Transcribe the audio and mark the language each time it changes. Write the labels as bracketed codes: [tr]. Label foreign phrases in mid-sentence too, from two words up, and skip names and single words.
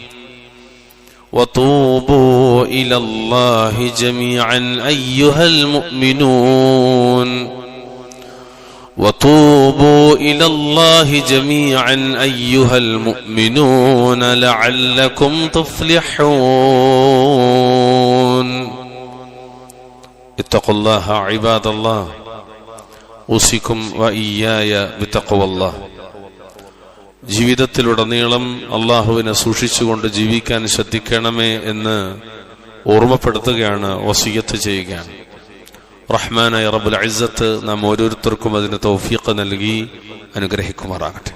[ar] وتوبوا إلى الله جميعا أيها المؤمنون وتوبوا إلى الله جميعا أيها المؤمنون لعلكم تفلحون اتقوا الله عباد الله أوصيكم وإياي بتقوى الله. [ml] ജീവിതത്തിലുടനീളം അള്ളാഹുവിനെ സൂക്ഷിച്ചുകൊണ്ട് ജീവിക്കാൻ ശ്രദ്ധിക്കണമേ എന്ന് ഓർമ്മപ്പെടുത്തുകയാണ്, വസിയ്യത്ത് ചെയ്യുകയാണ്. റഹ്മാനായ [ar] رب العزة [ml] നാം ഓരോരുത്തർക്കും അതിന് തൗഫീഖ് നൽകി അനുഗ്രഹിക്കുമാറാകട്ടെ.